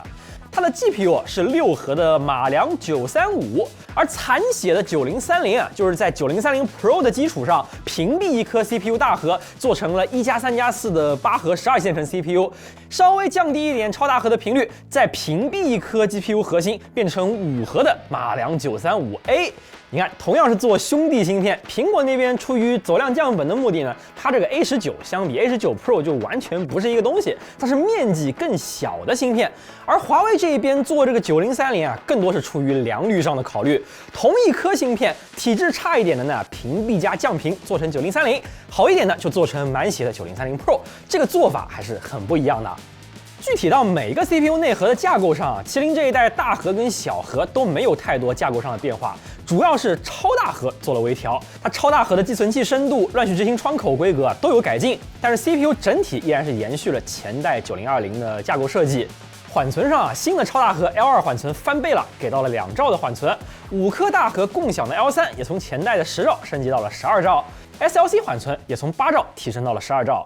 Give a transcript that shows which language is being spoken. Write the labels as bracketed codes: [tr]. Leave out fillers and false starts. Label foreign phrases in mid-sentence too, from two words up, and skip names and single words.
[zh] 它的 GPU 是6核的馬良935，而殘血的9030啊，就是在9030 Pro 的基礎上屏蔽一顆 CPU 大核，做成了1+3+4的8核12線程 CPU， 稍微降低一點超大核的頻率，再屏蔽一顆 GPU 核心，變成5核的馬良935A。你看，同樣是做兄弟芯片，蘋果那邊出於走量降本的目的呢，它這個 A19相比 A19 Pro 就完全不是一個東西，它是面積更小的芯片。而華為這一邊做這個9030啊，更多是出於良率上的考慮。同一顆芯片，體質差一點的呢，屏蔽加降頻做成9030，好一點的就做成滿血的9030 Pro， 這個做法還是很不一樣的。具體到每個 CPU 內核的架構上啊，麒麟這一代大核跟小核都沒有太多架構上的變化，主要是超大核做了微調。它超大核的寄存器深度、亂序執行窗口規格都有改進，但是 CPU 整體依然是延續了前代9020的架構設計。緩存上啊，新的超大核 L2 緩存翻倍了，給到了2兆的緩存。5顆大核共享的 L3 也從前代的10兆升級到了12兆 ，SLC 緩存也從8兆提升到了12兆。